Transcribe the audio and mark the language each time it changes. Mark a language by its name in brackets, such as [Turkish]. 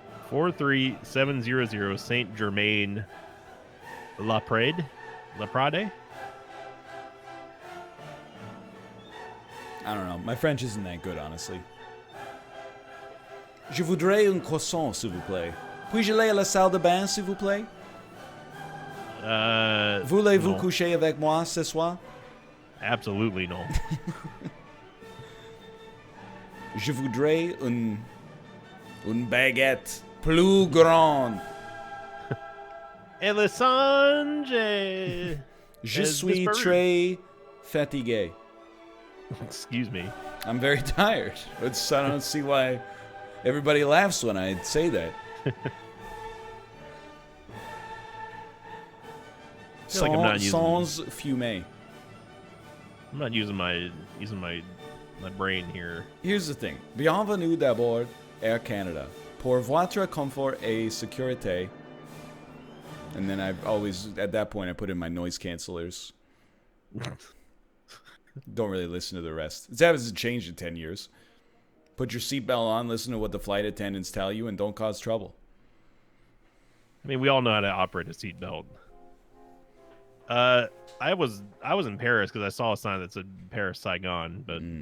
[English] 43700 Saint Germain La Prade. I don't know. My French isn't that good, honestly. [French] Je voudrais un croissant, s'il vous plaît. Puis-je aller à la salle de bain, s'il vous plaît? Voulez-vous coucher avec moi ce soir? [English] Absolutely no. [French] Je voudrais une baguette plus grande. Et le songe. Je suis très fatigué. [English] Excuse me. I'm very tired. I don't see why everybody laughs when I say that. Like I'm not [French] sans fumer. [English] I'm not using my brain here. Here's the thing. [French] Bienvenue d'abord, [English] Air Canada. [French] Pour votre confort et sécurité. [English] And then I've always, at that point, I put in my noise cancelers. Don't really listen to the rest. It hasn't changed in 10 years. Put your seatbelt on, listen to what the flight attendants tell you, and don't cause trouble. I mean, we all know how to operate a seatbelt. I was in Paris because I saw a sign that said Paris Saigon, but